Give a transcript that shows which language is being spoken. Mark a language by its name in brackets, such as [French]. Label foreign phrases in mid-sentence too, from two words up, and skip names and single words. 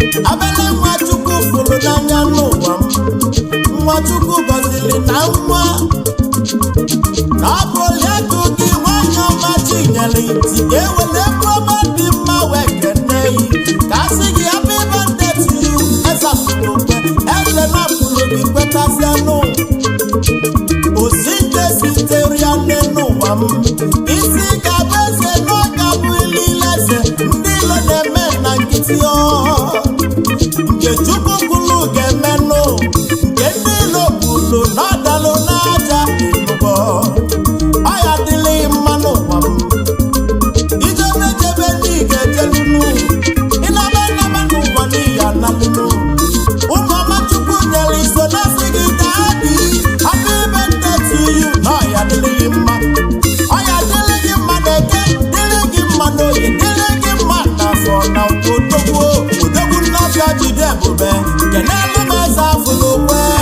[Igbo] Abele nwa Chukwu fụrụ n'anya n'ụwa m. Nwa Chukwu gọziri na nwa. Na ọ bụ Oriakụ gị nwanyị ọma Chinyere Ntị ka e were ebe ọma dị mma wee kene yi. Ka a sị gị [English] happy birthday to you, [Igbo] Eze Afụlukwe, Eze na-apụrụ gị kwetasịa nụ. Osite sitere ya n'ụwa m. Isi ga-abụ eze na ọ ga-abụ ilile eze. Ndị ilo na-eme na nkịtị ọ. Nke Chukwu kwuru ga-eme nụ. Nke ndị ilo kwuru na ọ dalụ n'aja ịnụgo. Ọ ya adịlị mma n'ụwa m. Ijebe jebe ndị ga-ejelu nụ. Ị naba naba n'ụwa n'ihi analụ nụ. Ụmụ ọma Chukwu nyere iso na sị gị daa dị. [English] Happy birthday to you. [Igbo] Na ọ ya adịlị gị mma. Ọ ya adịlị gị mma n'eke, dịlị gị mma n'oye, dịlị gị mma n'afọ na odogwu. Odogwu nnọbịa jide ebube. Kenelu m Eze Afụlukwe.